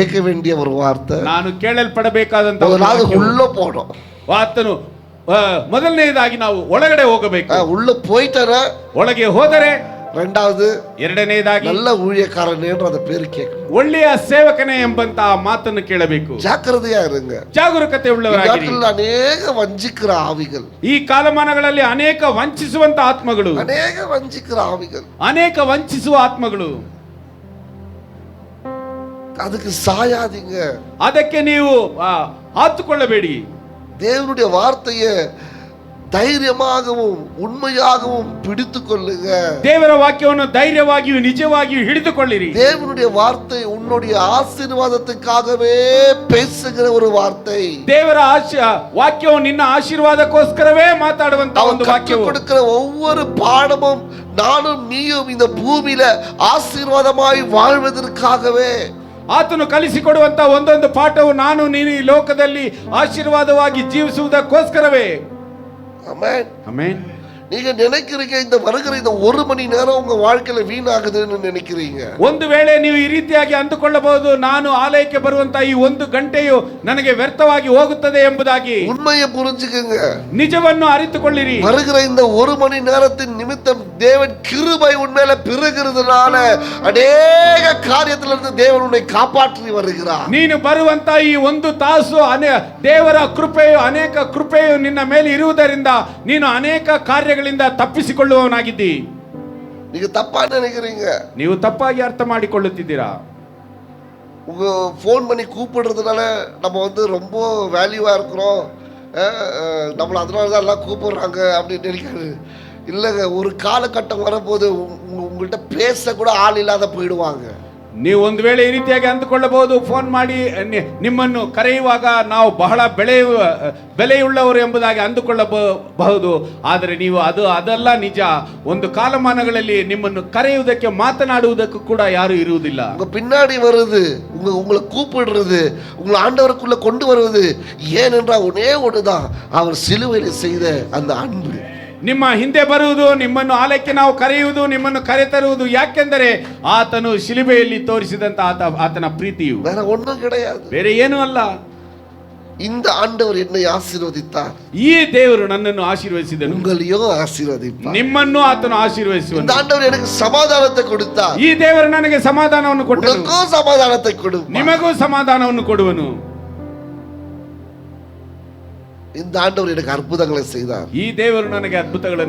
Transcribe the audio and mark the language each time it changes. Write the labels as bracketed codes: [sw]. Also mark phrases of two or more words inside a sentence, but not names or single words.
[ta] கேட்க வேண்டிய ஒரு வார்த்தை, [kn] ನಾನು ಕೇಳಲ್ಪಡಬೇಕಾದಂತ [ta] முதலாவது உள்ள போனோம். [kn] ಆತನು ಮೊದಲನೇದಾಗಿ ನಾವು ಒಳಗಡೆ ಹೋಗಬೇಕು. [ta] உள்ள போயிட்டார [kn] ಒಳಗೆ ಹೋದರೆ, [ta] ரெண்டாவது [kn] ಎರಡನೇದಾಗಿ [ta] நல்ல ஊழியக்காரன்ற அந்த பேரு கேட்கணும். [kn] ಒಳ್ಳೆಯ ಸೇವಕನೇ ಎಂಬಂತಹ ಮಾತನ್ನು ಕೇಳಬೇಕು. [ta] ஜாக்கிரதையா இருங்க. [kn] ಜಾಗರೂಕತೆ ಉಳ್ಳವರಾಗಿರಿ. [ta] அநேக வஞ்சிக்கிற ஆவிகள், [kn] ಈ ಕಾಲಮಾನಗಳಲ್ಲಿ ಅನೇಕ ವಂಚಿಸುವಂತ ಆತ್ಮಗಳು, [ta] அநேக வஞ்சிக்கிற ஆவிகள், [kn] ಅನೇಕ ವಂಚಿಸುವ ಆತ್ಮಗಳು. [ta] அதுக்கு சாயாதீங்க. [kn] ಅದಕ್ಕೆ ನೀವು ಹಾತುಕೊಳ್ಳಬೇಡಿ. [ta] தேவனுடைய வார்த்தையை தைரியமாகவும் உண்மையாகவும் பிடித்து கொள்ளுங்க. [kn] ದೇವರ ವಾಕ್ಯವನ್ನು ಧೈರ್ಯವಾಗಿಯೂ ನಿಜವಾಗಿಯೂ ಹಿಡಿದುಕೊಳ್ಳಿರಿ. [ta] தேவனுடைய வார்த்தை உன்னுடைய ஆசீர்வாதத்துக்காகவே பேசுகிற ஒரு வார்த்தை. [kn] ದೇವರ ವಾಕ್ಯವು ನಿನ್ನ ಆಶೀರ್ವಾದಕ್ಕೋಸ್ಕರವೇ ಮಾತಾಡುವಂತ ಒಂದು ವಾಕ್ಯವು. [ta] கொடுக்கிற ஒவ்வொரு பாடமும் நானும் நீயும் இந்த பூமியில ஆசீர்வாதமாய் வாழ்வதற்காகவே. [kn] ಆತನು ಕಲಿಸಿಕೊಡುವಂತ ಒಂದೊಂದು ಪಾಠವು ನಾನು ನೀನು ಈ ಲೋಕದಲ್ಲಿ ಆಶೀರ್ವಾದವಾಗಿ ಜೀವಿಸುವುದಕ್ಕೋಸ್ಕರವೇ. [ta] ஆமென். [kn] ಆಮೆನ್. [ta] நீங்க நினைக்கிறீங்க இந்த வருகிற இந்த 1 மணி நேரம் உங்க வாழ்க்கையில வீணாகுதுன்னு நினைக்கிறீங்க. [kn] ಒಂದು ವೇಳೆ ನೀವು ಈ ರೀತಿಯಾಗಿ ಅಂದುಕೊಳ್ಳಬಹುದು, ನಾನು ಆಲಯಕ್ಕೆ ಬರುವಂತ ಈ 1 ಗಂಟೆಯು ನನಗೆ ವ್ಯರ್ಥವಾಗಿ ಹೋಗುತ್ತದೆ ಎಂಬುದಾಗಿ. [ta] உண்மையை புரிஞ்சுக்கங்க. [kn] ನಿಜವನ್ನು ಅರಿತುಕೊಳ್ಳಿರಿ. [ta] வருகிற இந்த 1 மணி நேரத்தின் நிமித்தம் தேவன் கிருபை உண்மையில பெருகிறதுனால அநேக காரியத்துல இருந்து தேவன் உன்னை காப்பாற்றி வருகிறார். [kn] ನೀನು ಬರುವಂತ ಈ 1 ತಾಸು ದೇವರ ಕೃಪೆಯು, ಅನೇಕ ಕೃಪೆಯು ನಿನ್ನ ಮೇಲೆ ಇರುವುದರಿಂದ ನೀನು ಅನೇಕ ಕಾರ್ಯಗಳಿಂದ ತಪ್ಪಿಸಿಕೊಳ್ಳುವವನಾಗಿದ್ದಿ. [ta] நீங்க தப்பா நினைக்கிறீங்க. [kn] ನೀವು ತಪ್ಪಾಗಿ ಅರ್ಥ ಮಾಡಿಕೊಳ್ಳುತ್ತಿದ್ದೀರಾ. [ta] உங்க ஃபோன் பண்ணி கூப்பிடுறதுனால நம்ம ரொம்ப வேல்யூவா இருக்கிறோம், நம்மள அதனால தான் எல்லாம் கூப்பிடுறாங்க அப்படின்னு நினைக்கிறது இல்லைங்க. ஒரு காலகட்டம் வரும்போது உங்கள்கிட்ட பேச கூட ஆள் இல்லாத போயிடுவாங்க. [kn] ನೀವು ಒಂದು ವೇಳೆ ಈ ರೀತಿಯಾಗಿ ಅಂದುಕೊಳ್ಳಬಹುದು, ಫೋನ್ ಮಾಡಿ ನಿಮ್ಮನ್ನು ಕರೆಯುವಾಗ ನಾವು ಬಹಳ ಬೆಲೆಯುಳ್ಳವರು ಎಂಬುದಾಗಿ ಅಂದುಕೊಳ್ಳಬಹುದು. ಆದರೆ ನೀವು ಅದೆಲ್ಲ ನಿಜ. ಒಂದು ಕಾಲಮಾನಗಳಲ್ಲಿ ನಿಮ್ಮನ್ನು ಕರೆಯುವುದಕ್ಕೆ ಮಾತನಾಡುವುದಕ್ಕೂ ಕೂಡ ಯಾರು ಇರುವುದಿಲ್ಲ. [ta] பின்னாடி வருது, உங்களை கூப்பிடுறது, உங்களை ஆண்டவருக்குள்ள கொண்டு வருவது ஏனென்றால் ஒன்னே ஒண்ணுதான், அவர் சிலுவையில் செய்த அந்த அன்பு. [kn] ನಿಮ್ಮ ಹಿಂದೆ ಬರುವುದು, ನಿಮ್ಮನ್ನು ಆಲಯಕ್ಕೆ ನಾವು ಕರೆಯುವುದು, ನಿಮ್ಮನ್ನು ಕರೆತರುವುದು ಯಾಕೆಂದರೆ ಆತನು ಶಿಲುಬೆಯಲ್ಲಿ ತೋರಿಸಿದಂತ ಆತನ ಪ್ರೀತಿಯು [ta] வேற ஒண்ணும் கிடையாது. [kn] ಬೇರೆ ಏನೂ ಅಲ್ಲ. [ta] இந்த ஆண்டவர் என்னை ஆசீர்வதித்தார், [kn] ಈ ದೇವರು ನನ್ನನ್ನು ಆಶೀರ್ವದಿಸಿದನು, [ta] உங்களையும் ஆசீர்வதிப்பார். [kn] ನಿಮ್ಮನ್ನು ಆತನು ಆಶೀರ್ವದಿಸುವನು. [ta] இந்த ஆண்டவர் எனக்கு சமாதானத்தை கொடுத்தார், [kn] ಈ ದೇವರು ನನಗೆ ಸಮಾಧಾನವನ್ನು ಕೊಟ್ಟನು, [ta] உங்களுக்கும் சமாதானத்தை கொடுப்பார். [kn] ನಿಮಗೂ ಸಮಾಧಾನವನ್ನು ಕೊಡುವನು. [ta] இந்த ஆண்டவர் எனக்கு அற்புதங்களை செய்தார், [kn] ಈ ದೇವರು ನನಗೆ ಅದ್ಭುತಗಳನ್ನು